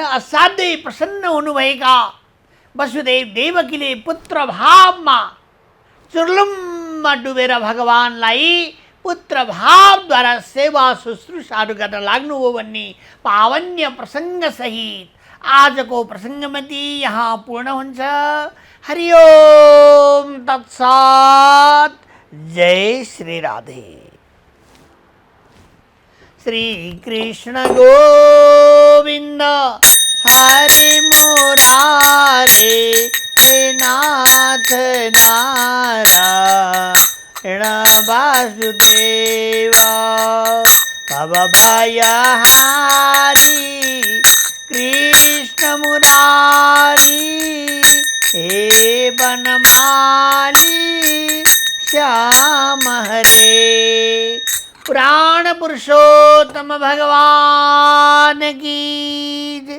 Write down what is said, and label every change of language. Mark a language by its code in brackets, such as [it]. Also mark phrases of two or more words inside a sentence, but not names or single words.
[ne] असाध्यै प्रसन्न हुनुभएका वसुदेव देवकीले पुत्र भावमा चुर्लुममा डुबेर भगवानलाई पुत्र भावद्वारा सेवा शुश्रूषाहरू गर्न लाग्नुभयो भन्ने पावन्य प्रसङ्ग सहित आजको प्रसङ्गमती यहाँ पूर्ण हुन्छ। [sa] हरि ओम तत्सत्। जय श्री राधे। श्री कृष्ण गोविंद हरे मुरारे, हे नाथ नारायण वासुदेव भवभयहारी कृष्ण मुरारी, हे बनमाली श्याम हरे। [hi] पुराण पुरुषोत्तम भगवान की जय।